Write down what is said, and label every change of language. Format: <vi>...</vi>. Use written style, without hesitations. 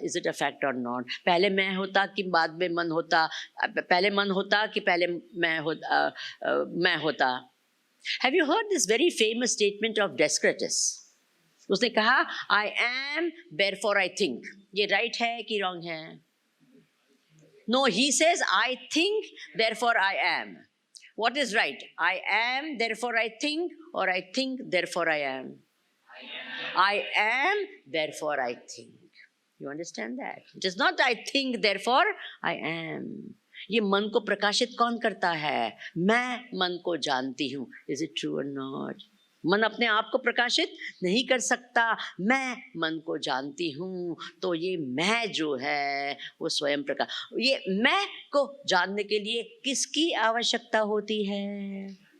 <en>Is it a fact or not?</en> <hi>पहले मैं होता कि बाद में मन होता? पहले मन होता कि पहले मैं होता?</hi> <en>Have you heard this very famous statement of Descartes?</en> <hi>उसने कहा</hi> <en>I am therefore I think.</en> <hi>ये राइट है कि रॉन्ग है?</hi> <en>No, he says, I think, therefore I am. What is right? I am, therefore I think, or I think, therefore I am? I am, therefore I think. You understand that? It is not I think, therefore I am.</en> <hi>ये मन को प्रकाशित कौन करता है? मैं मन को जानती हूँ।</hi> <en>Is it true or not?</en> <hi>मन अपने आप को प्रकाशित नहीं कर सकता, मैं मन को जानती हूँ। तो ये मैं जो है वो स्वयं प्रकाश। ये मैं को जानने के लिए किसकी आवश्यकता होती है?</hi>